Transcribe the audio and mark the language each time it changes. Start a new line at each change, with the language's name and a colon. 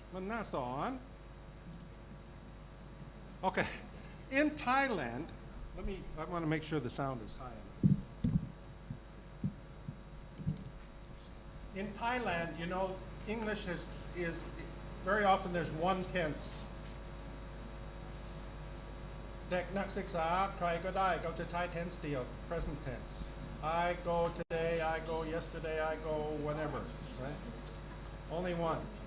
Thai: มันน่าสอน
English: Okay, in Thailand, I want to make sure the sound is high enough. In Thailand, you know, English is very often there's one tense.
Thai: เด็กนักศึกษาใครก็ได้เขาจะใช้ tense เดียว present tense.
English: I go today, I go yesterday, I go whenever, right? Only one.